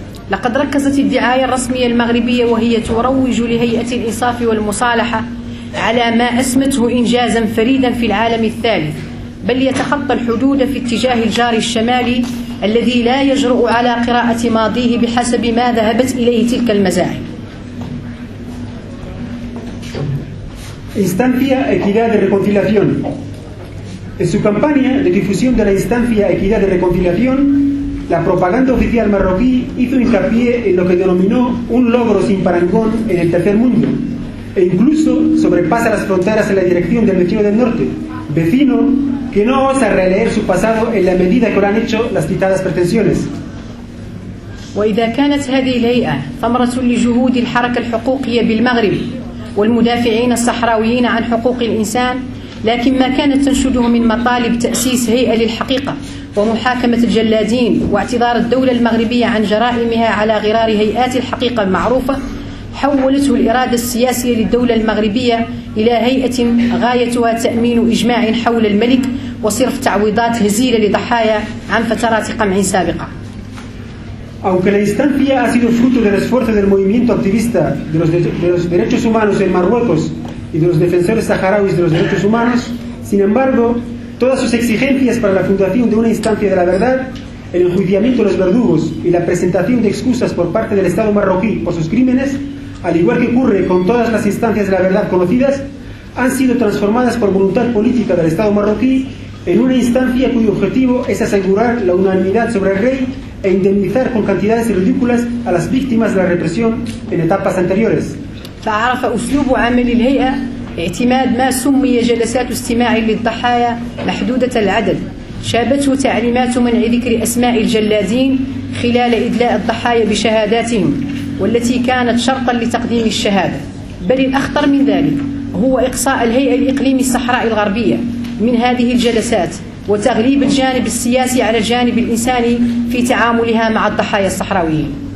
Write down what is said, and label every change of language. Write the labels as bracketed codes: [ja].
[ar] لقد ركزت الدعاية الرسمية المغربية وهي تروج لهيئة الإنصاف والمصالحة على ما أسمته إنجازا فريدا في العالم الثالث، بل يتخطى الحدود في اتجاه الجار الشمالي الذي لا يجرؤ على قراءة ماضيه بحسب ما ذهبت إليه تلك المزاعم. [es] Instancia Equidad de Reconciliación. En su campaña de difusión de la Instancia Equidad de Reconciliación, la propaganda oficial marroquí hizo hincapié en lo que denominó un logro sin parangón en el tercer mundo, e incluso sobrepasa las fronteras en la dirección del vecino del norte, vecino que no osa releer su pasado en la medida que lo han hecho las citadas pretensiones. [ar] وإذا كانت هذه الهيئة ثمرة لجهود الحركة الحقوقية بالمغرب والمدافعين الصحراويين عن حقوق الإنسان، لكن ما كانت تنشده من مطالب تأسيس هيئة للحقيقة ومحاكمة الجلادين واعتذار الدولة المغربية عن جرائمها على غرار هيئات الحقيقة المعروفة، حولته الإرادة السياسية للدولة المغربية إلى هيئة غايتها تأمين إجماع حول الملك وصرف تعويضات هزيلة لضحايا عن فترات قمع سابقة. [es] Aunque la instancia ha sido fruto del esfuerzo del movimiento activista de los derechos humanos en Marruecos y de los defensores saharauis de los derechos humanos, sin embargo, todas sus exigencias para la fundación de una instancia de la verdad, el enjuiciamiento de los verdugos y la presentación de excusas por parte del Estado marroquí por sus crímenes, al igual que ocurre con todas las instancias de la verdad conocidas, han sido transformadas por voluntad política del Estado marroquí en una instancia cuyo objetivo es asegurar la unanimidad sobre el rey e indemnizar con cantidades ridículas a las víctimas de la represión en etapas anteriores. [ar] تعرف أسلوب عمل الهيئة اعتماد ما سمي جلسات استماع للضحايا محدودة العدد، شابته تعليمات منع ذكر أسماء الجلادين خلال إدلاء الضحايا بشهاداتهم والتي كانت شرطا لتقديم الشهادة، بل الأخطر من ذلك هو إقصاء الهيئة الإقليمي الصحراء الغربية من هذه الجلسات وتغليب الجانب السياسي على الجانب الإنساني في تعاملها مع الضحايا الصحراويين.